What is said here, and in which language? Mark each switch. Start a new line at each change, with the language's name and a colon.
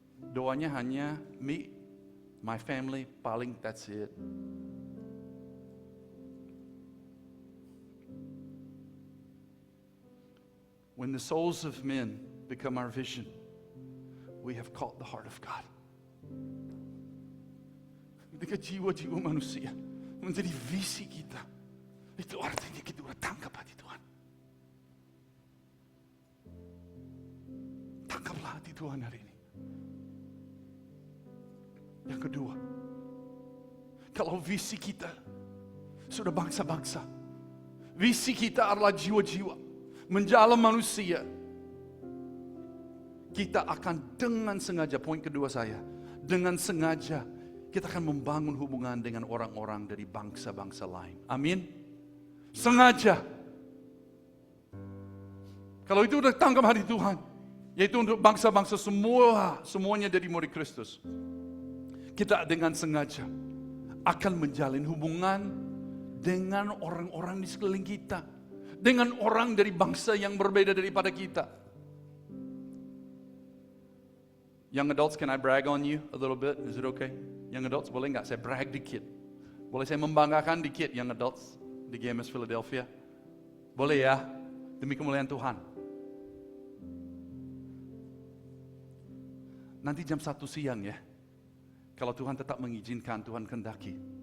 Indonesian: Doanya hanya
English: me, my family,
Indonesian: paling
English: that's it. When the souls of men become our vision, we have caught the heart of God.
Indonesian: Ketika jiwa-jiwa manusia menjadi visi kita, itu artinya kita sudah tangkap hati Tuhan. Tangkaplah hati Tuhan hari ini. Yang kedua, kalau visi kita sudah bangsa-bangsa. Visi kita adalah jiwa-jiwa, menjalam manusia. Kita akan dengan sengaja, poin kedua saya, dengan sengaja kita akan membangun hubungan dengan orang-orang dari bangsa-bangsa lain. Amin. Sengaja. Kalau itu udah tangkap hati Tuhan, yaitu untuk bangsa-bangsa semuanya dari murid Kristus. Kita dengan sengaja akan menjalin hubungan dengan orang-orang di sekeliling kita. Dengan orang dari bangsa yang berbeda daripada kita.
English: Young adults, can I brag on you a little bit? Is it okay? Young adults,
Indonesian: boleh nggak saya brag dikit? Boleh saya membanggakan dikit
English: young adults
Indonesian: di GMS Philadelphia? Boleh ya? Demi kemuliaan Tuhan. Nanti jam 1 siang ya. Kalau Tuhan tetap mengizinkan, Tuhan kehendaki.